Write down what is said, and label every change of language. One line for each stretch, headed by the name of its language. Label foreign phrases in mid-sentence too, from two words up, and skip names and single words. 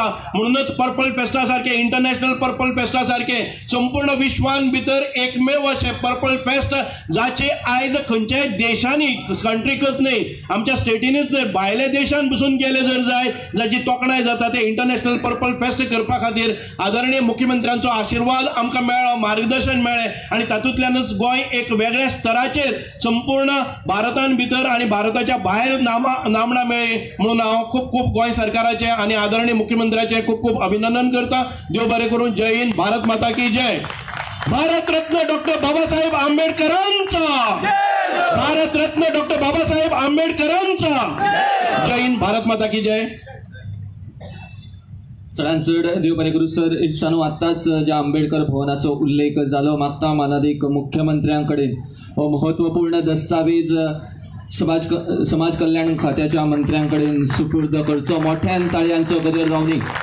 Konkani: म्हणूनच पर्पल फेस्टा सारखे इंटरनॅशनल पर्पल फेस्टा सारखे संपूर्ण विश्वान भितर एकमेव अशें पर्पल फेस्ट जाचे आयज खंयच्याय देशांनी कंट्रीकच न्हय आमच्या स्टेटीनीच न्हय भायल्या देशांत बसून गेले जर जाय जाची तोखणाय जाता ते इंटरनॅशनल पर्पल फेस्ट करपा खातीर आदरणीय मुख्यमंत्र्यांचो आशिर्वाद आमकां मेळ्ळो, मार्गदर्शन मेळ्ळें आनी तातूंतल्यानच गोंय एक वेगळ्या स्तराचेर संपूर्ण भारतान भितर आनी भारताच्या भायर नामना मेळ्ळी। म्हणून हांव खूब खूब गोंय सरकाराचे आनी आदरणीय मुख्यमंत्र्याचे खूब खूब अभिनंदन करता। देव बरें करूं।
Hindi: जय हिंद, भारत माता की जय।
Konkani: भारत रत्न डॉक्टर बाबासाहेब आंबेडकरांचा, भारत रत्न डॉक्टर बाबासाहेब आंबेडकरांचा।
Hindi: जय हिंद, भारत माता की जय।
Konkani: चडांत चड देव बरें करूं सर। इश्टानो आत्ताच ज्या आंबेडकर भवनाचो उल्लेख जालो मागता माननीय मुख्यमंत्र्यां कडेन हो महत्वपूर्ण दस्तावेज समाज कल्याण खात्याच्या मंत्र्यां कडेन सुपूर्द करचो। मोठ्यान ताळयांचो गजर जावनी।